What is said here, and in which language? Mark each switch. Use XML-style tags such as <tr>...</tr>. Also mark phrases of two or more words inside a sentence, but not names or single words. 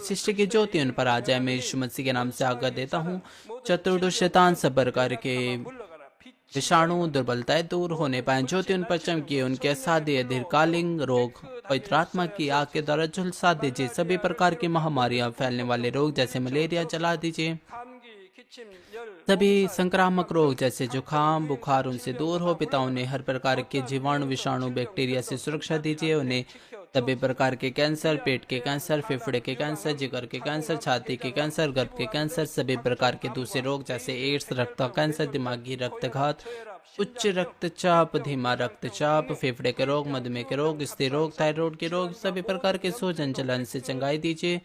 <hi>सृष्टि की ज्योति उन पर आ जाए। मैं यीशु मसीह के नाम से आज्ञा देता हूँ, चतुर्दश शैतान सब प्रकार के विषाणु दुर्बलताएं दूर होने पाए। ज्योति उन पर चमकिए। उनके असाध्य दीर्घकालीन रोग पवित्र आत्मा की आग के द्वारा झुलसा दीजिए। सभी प्रकार की महामारियां फैलने वाले रोग जैसे मलेरिया जला दीजिए।</hi> <ko>감기, 기침, 열,</ko> <hi>सभी संक्रामक रोग जैसे जुकाम बुखार उनसे दूर हो। पिता उन्हें हर प्रकार के जीवाणु विषाणु बैक्टीरिया से सुरक्षा दीजिए। उन्हें सभी प्रकार के कैंसर, पेट के कैंसर, फेफड़े के कैंसर, जिगर के कैंसर, छाती के कैंसर, गर्भ के कैंसर, सभी प्रकार के दूसरे रोग जैसे एड्स, रक्त कैंसर, दिमागी रक्तघात, उच्च रक्तचाप, धीमा रक्तचाप, फेफड़े के रोग, मधुमेह के रोग, स्त्री रोग, थायराइड के रोग, सभी प्रकार के सूजन जलन से चंगाई दीजिए।</hi>